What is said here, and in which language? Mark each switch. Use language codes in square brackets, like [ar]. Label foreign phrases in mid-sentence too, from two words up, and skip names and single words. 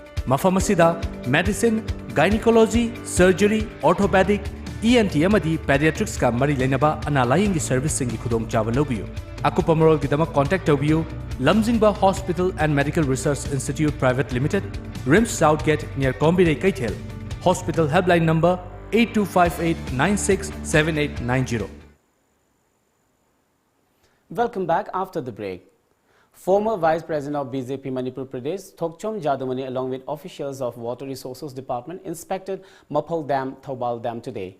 [mni] Mafam asida medicine, gynecology, surgery, orthopedic, ENT amadi pediatrics ka mari lenaba analayingi service singi khudong chawa lobiyo. Akupa marol gidama contact tobiyo Lamjingba Hospital and Medical Research Institute Private Limited, RIMS Southgate near Kombinay Kaithel. [en] Hospital helpline number 8258967890. Welcome back after the break. Former Vice President of BJP Manipur Pradesh, Thokchom Jadumani, along with officials of Water Resources Department, inspected Maphal Dam, Thobal Dam today.